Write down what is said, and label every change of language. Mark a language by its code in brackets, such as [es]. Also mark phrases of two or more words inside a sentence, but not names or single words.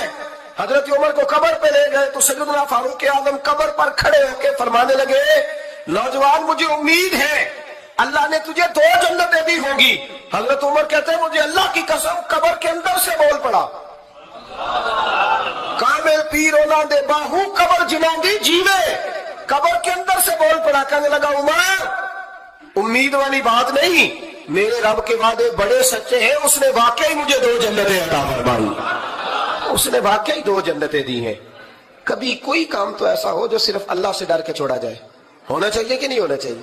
[ur] حضرت عمر کو قبر پہ لے گئے تو سیدنا فاروق اعظم قبر پر کھڑے ہو کے فرمانے لگے نوجوان مجھے امید ہے اللہ نے تجھے 2 جنتیں دی ہوں گی. حضرت عمر کہتے ہیں مجھے اللہ کی قسم قبر کے اندر سے بول پڑا کامل پیر ہونا [pa] اُنہاں دے باہو قبر جنہاں دی جیوے. [ur] قبر کے اندر سے بول پڑا، کہنے لگا عمر امید والی بات نہیں، میرے رب کے وعدے بڑے سچے ہیں، اس نے واقعی مجھے 2 جنتیں عطا فرمائی، اس نے واقعی 2 جنتیں دی ہیں. کبھی کوئی کام تو ایسا ہو جو صرف اللہ سے ڈر کے چھوڑا جائے، ہونا چاہیے کہ نہیں ہونا چاہیے?